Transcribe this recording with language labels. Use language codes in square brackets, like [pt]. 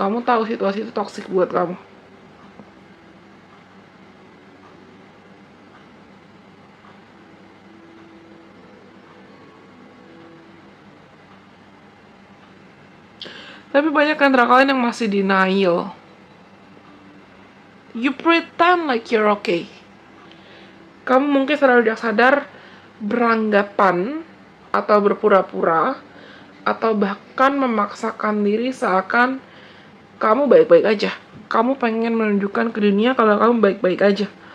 [id] Kamu tahu situasi itu toxic buat kamu. Tapi banyak antara kalian yang masih denial. [en] You pretend like you're okay. [id] Kamu mungkin secara tidak sadar beranggapan atau berpura-pura atau bahkan memaksakan diri seakan kamu baik-baik aja. Kamu pengen menunjukkan ke dunia kalau kamu baik-baik aja.